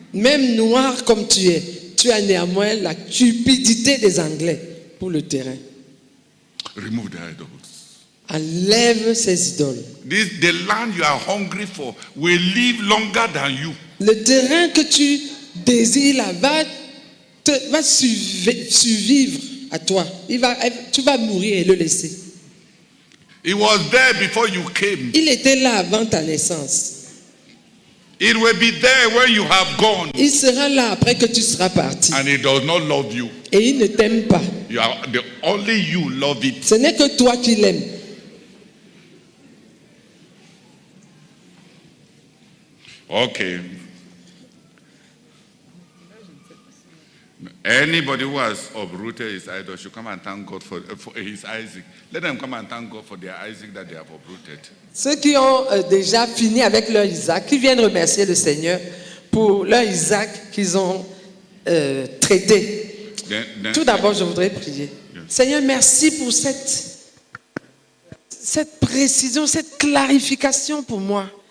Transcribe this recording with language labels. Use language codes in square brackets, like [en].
[fr] Même noir comme tu as néanmoins la cupidité des Anglais pour le terrain. [en] Remove the idols. [fr] Enlève ces idoles. [en] The land you are hungry for will live longer than you. [fr] Le terrain que tu désires là va survivre à toi. Tu vas mourir et le laisser. [en] It was there before you came. [fr] Il était là avant ta naissance. [en] It will be there when you have gone. [fr] Il sera là après que tu seras parti. [en] And it does not love you. [fr] Et il ne t'aime pas. [en] Only you love it. [fr] Ce n'est que toi qui l'aimes. [en] Okay. Anybody who has uprooted his idol should come and thank God for his Isaac. Let them come and thank God for their Isaac that they have uprooted. [fr] Ceux qui ont déjà fini avec leur Isaac, qui viennent remercier le Seigneur pour leur Isaac qu'ils ont traité. Tout d'abord, je voudrais prier. Seigneur, merci pour cette précision, cette clarification pour moi.